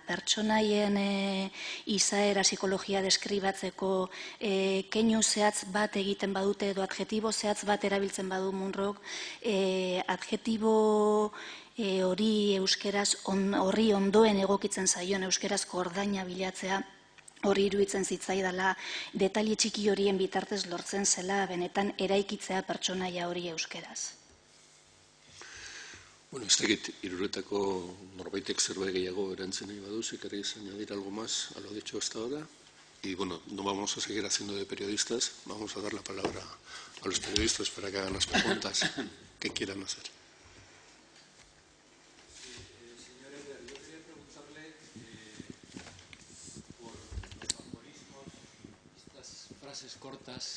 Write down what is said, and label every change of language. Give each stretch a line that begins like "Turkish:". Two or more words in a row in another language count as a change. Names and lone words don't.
Basque: Pertsonaien izaera psikologia deskribatzeko keinu zehatz bat egiten badute edo adjetibo zehatz bat erabiltzen badu Munrok, adjetibo hori euskeraz horri ondoen egokitzen zaion euskerazko ordaina bilatzea, hori iruditzen zitzaidala, detaile txiki horien bitartez lortzen zela benetan eraikitzea pertsonaia hori euskeraz. Ez dakit, hiruretako norbaitek zerbait gehiago erantzen nahi badu,
Spanish: si queréis añadir algo más a lo dicho hasta ahora. Y bueno, no vamos a seguir haciendo de periodistas, vamos a dar la palabra a los periodistas para que hagan las preguntas que quieran hacer. Señor Eder, yo quería preguntarle por los aforismos, estas frases cortas.